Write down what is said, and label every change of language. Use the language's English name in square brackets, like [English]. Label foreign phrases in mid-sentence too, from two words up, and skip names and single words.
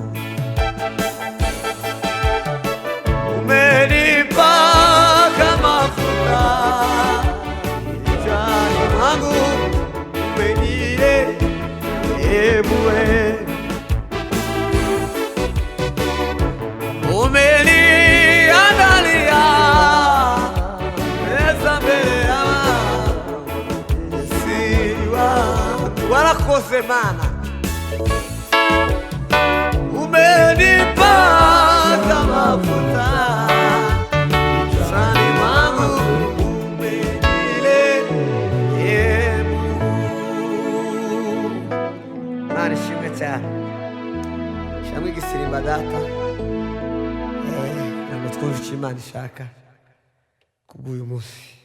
[Swahili] umenipaka mafuta kichwani mwangu, umeniandalia meza mbele ya watesi wangu. [Kinyarwanda] Warakoze Mana, [Swahili] umenipaka mafuta kichwani mwangu, [Kinyarwanda] Mana ishimwe cyane. Shamwe igisirimba data, ngo twumve icyo Imana ishaka kubw'uyu munsi.